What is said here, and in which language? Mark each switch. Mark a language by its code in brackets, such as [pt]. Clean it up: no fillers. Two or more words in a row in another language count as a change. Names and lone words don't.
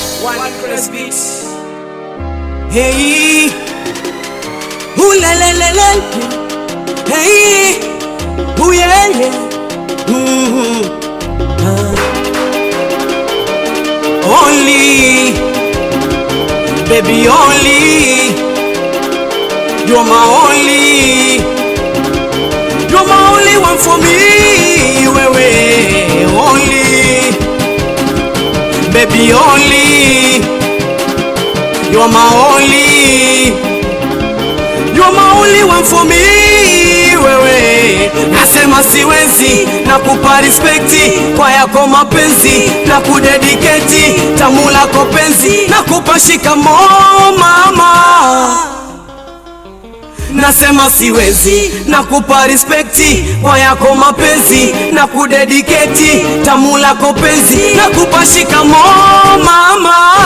[en] One press beat. Hey, ooh la la la la. Hey, ooh yeah yeah. Only, baby only. You're my only. You're my only one for me. Wewe only, baby only. You're my only. You're my only one for me. [sw] Wewe nasema siwezi, nakupa respecti kwa yako mapenzi, na kudedicate tamu lako penzi, nakupa shikamoo mama. Nasema siwezi, nakupa respecti kwa yako mapenzi, na kudedicate tamu lako penzi, nakupa shikamoo mama.